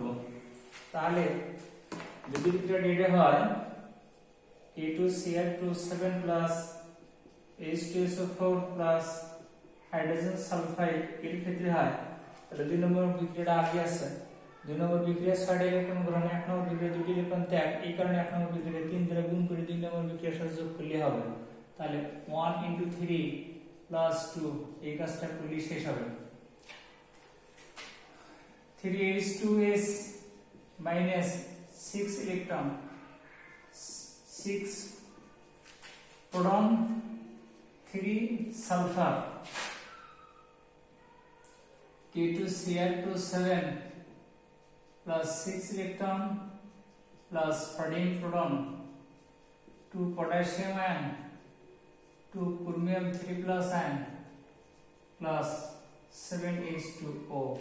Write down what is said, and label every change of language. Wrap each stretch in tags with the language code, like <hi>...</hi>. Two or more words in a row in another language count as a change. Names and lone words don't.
<bn>তাহলে যদি বিক্রিয়াটা এটা হয় K2Cl27 প্লাস H2SO4 প্লাস</bn> <en>hydrogen sulfide</en> <bn>এর ক্ষেত্রে হয়, তাহলে দুই নম্বর বিক্রিয়াটা আগে আছে। দুই নম্বর বিক্রিয়া 6টা ইলেকট্রন গ্রহণ, এক নম্বর বিক্রিয়া 2টি ইলেকট্রন ত্যাগ, এই কারণে এক নম্বর বিক্রিয়া 3 দ্বারা গুণ করে দুই নম্বর বিক্রিয়ার সাথে যোগ করলে হবে। তাহলে 1 × 3 + 2 এই কাজটা করলে শেষ হবে।</bn> <en>3H2S minus 6 electron 6 proton 3 sulfur K2Cl27 plus 6 electron plus 14 proton 2 potassium ion 2 chromium 3 plus ion plus 7H2O.</en>